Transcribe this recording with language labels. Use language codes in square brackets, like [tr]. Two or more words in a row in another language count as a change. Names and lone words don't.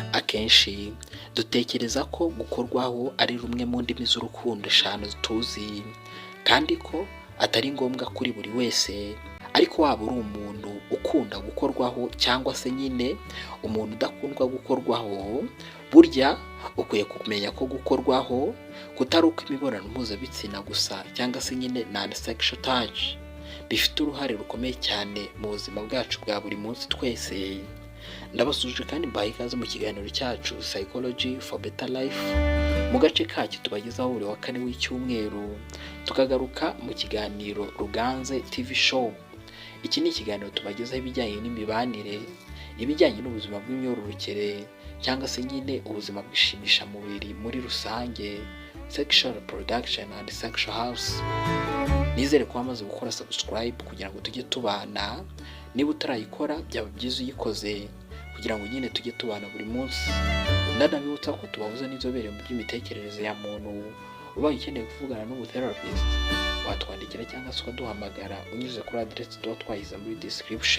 [rw] Akenshi dutekereza ko gukorwaho ari rumwe mu ndimi z'urukundo eshanu tuzi, kandi ko atari ngombwa kuri buri wese. Ariko waba uri umuntu ukunda gukorwaho cyangwa se nyine umuntu udakundwa gukorwaho, burya ukwiye kumenya ko gukorwaho kutari uko imibonano mpuzabitsina gusa cyangwa se nyine [en] non-sexual touch, [rw] bifite uruhare rukomeye cyane mu buzima bwacu bwa buri munsi twese. Ndabasuje kandi mbahaye ikaze mu kiganiro cyacu Psychology for Better Life, mu gace kacyo tubagezaho buri wa kane w'icyumweru, tukagaruka mu kiganiro Ruganze TV Show. Iki ni ikiganiro tubagezaho ibijyanye n'imibanire, ibijyanye n'ubuzima bw'imyororokere cyangwa se nyine ubuzima bw'ishimishamubiri muri rusange, [en] sexual reproduction and sexual health. [rw] Nizere ko wamaze gukora subscribe kugira ngo tujye tubana. Niba utarayikora byaba byiza uyikoze kugira ngo nyine tujye tubana buri munsi. Ndanabibutsa ko tubahuza n'inzobere mu by'imitekerereze ya muntu. Ubaye ukeneye kuvugana n'umutherapist, watwandikira cyangwa se ukaduhamagara unyuze kuri address tuba twayiza muri description.